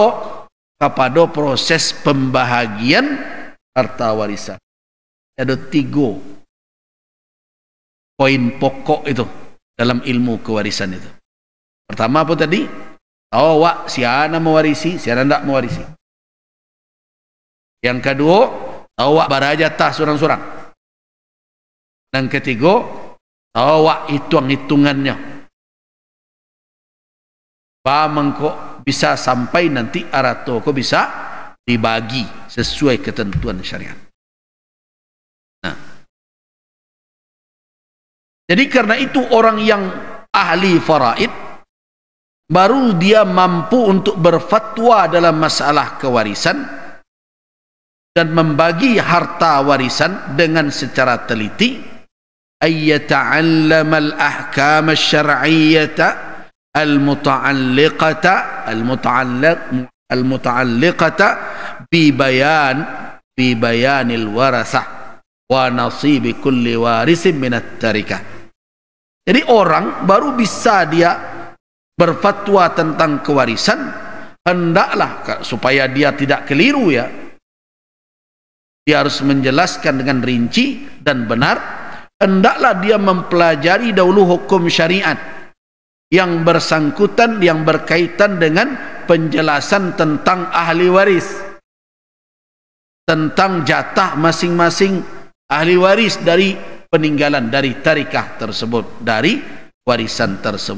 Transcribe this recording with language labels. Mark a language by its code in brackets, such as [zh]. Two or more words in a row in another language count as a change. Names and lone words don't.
[id] Kepada proses pembahagian harta warisan. Ada 3 poin pokok itu dalam ilmu kewarisan itu. Pertama apa tadi? Tahu awak siapa mewarisi, siapa tidak mewarisi. Yang kedua, tahu awak [min] barajatah surang-surang. [id] Dan ketiga, tahu awak hitung-hitungannya. Mengko bisa sampai nanti arato kok bisa dibagi sesuai ketentuan syariat. Nah, jadi karena itu orang yang ahli faraid baru dia mampu untuk berfatwa dalam masalah kewarisan dan membagi harta warisan dengan secara teliti, [ar] أن يتعلم الأحكام الشرعية المتعلقة ببيان الورثة ونصيب كل وارث من التركة. [id] Jadi orang baru bisa dia berfatwa tentang kewarisan, hendaklah supaya dia tidak keliru ya, dia harus menjelaskan dengan rinci dan benar. Hendaklah dia mempelajari dahulu hukum syariat yang bersangkutan, yang berkaitan dengan penjelasan tentang ahli waris, tentang jatah masing-masing ahli waris dari peninggalan, dari tarikah tersebut, dari warisan tersebut.